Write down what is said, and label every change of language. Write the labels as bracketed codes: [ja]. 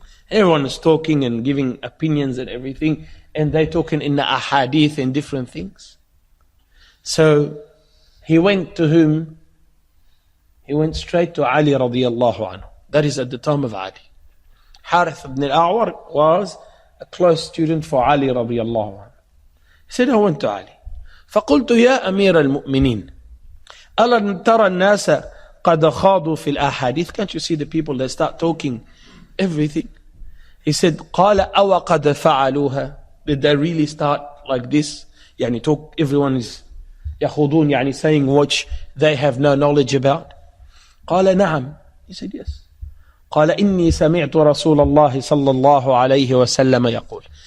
[en] Everyone is talking and giving opinions and everything. And they're talking in the ahadith and different things. So he went to whom? He went straight to Ali radiallahu anhu. That is at the time of Ali. Harith ibn al-A'war was a close student for Ali radiallahu anhu. He said, I went to Ali. [ar] فقلت يا أمير المؤمنين ألا ترى الناس قد خاضوا في الأحاديث. [en] Can't you see the people that start talking everything? He said, [ar] قال أو قد فعلوها. [en] Did they really start like this? Talk, everyone is [ar] يخوضون, [en] saying what they have no knowledge about. [ar] قال نعم. [en] He said, yes. [ar] قال إني سمعت رسول الله صلى الله عليه وسلم يقول.